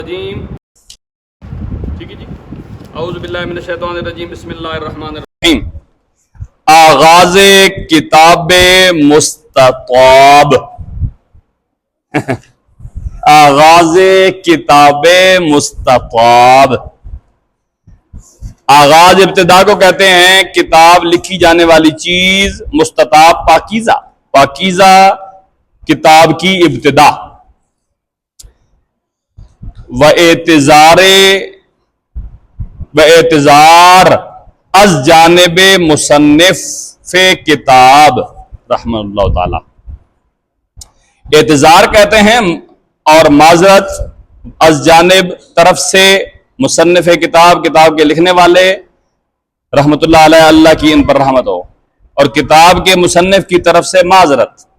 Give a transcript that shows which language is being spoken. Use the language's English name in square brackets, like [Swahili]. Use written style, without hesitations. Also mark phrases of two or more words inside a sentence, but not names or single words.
[Urdu] الرجیم ٹھیک ہے جی [Arabic] اعوذ باللہ من الشیطان الرجیم بسم اللہ الرحمن الرحیم [Persian] آغاز کتاب مستطاب آغاز کتاب مستطاب [Urdu] آغاز ابتدا کو کہتے ہیں کتاب لکھی جانے والی چیز مستطاب پاکیزہ پاکیزہ کتاب کی ابتدا [Persian] اعتذار از جانب مصنف کتاب رحمہ اللہ تعالی [Urdu] اعتذار کہتے ہیں اور معذرت از جانب طرف سے مصنف کتاب کتاب کے لکھنے والے رحمۃ اللہ علیہ اللہ کی ان پر رحمت ہو اور کتاب کے مصنف کی طرف سے معذرت